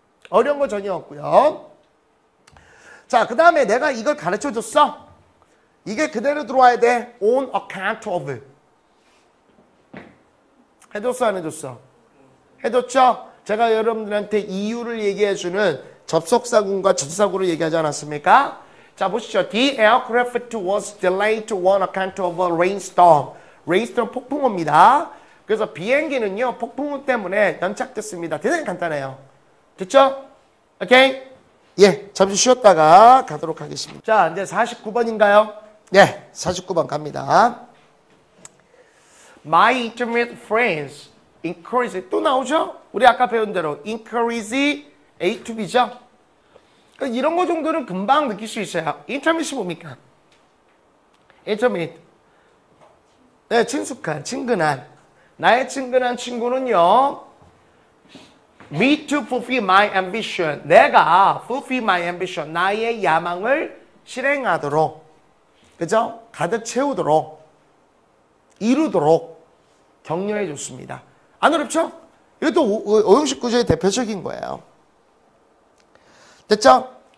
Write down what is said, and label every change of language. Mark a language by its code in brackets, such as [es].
[ko] 어려운 거 전혀 없고요. 자, 그 다음에 내가 이걸 가르쳐줬어. 이게 그대로 들어와야 돼. [en] on account of. [ko] 해줬어, 안 해줬어? 해줬죠? 제가 여러분들한테 이유를 얘기해주는 접속사군과 전사구를 얘기하지 않았습니까? 자, 보시죠. [en] The aircraft was delayed on account of a rainstorm. [ko] rainstorm 폭풍우입니다. 그래서 비행기는요, 폭풍우 때문에 연착됐습니다. 대단히 간단해요. 됐죠? 오케이? 예, 잠시 쉬었다가 가도록 하겠습니다. 자, 이제 49번인가요? 예, 49번 갑니다. [en] My intimate friends encourage, [ko] 또 나오죠? 우리 아까 배운 대로 [en] encourage A to B [ko] 죠? 그러니까 이런 거 정도는 금방 느낄 수 있어요. intimate이 뭡니까? intimate. 네, 친숙한, 친근한. 나의 친근한 친구는요, [en] me to fulfill my ambition. [ko] 내가 [en] fulfill my ambition. [ko] 나의 야망을 실행하도록, 그죠? 가득 채우도록, 이루도록 격려해 줬습니다. 안 어렵죠? 이것도 오형식 구조의 대표적인 거예요. 됐죠?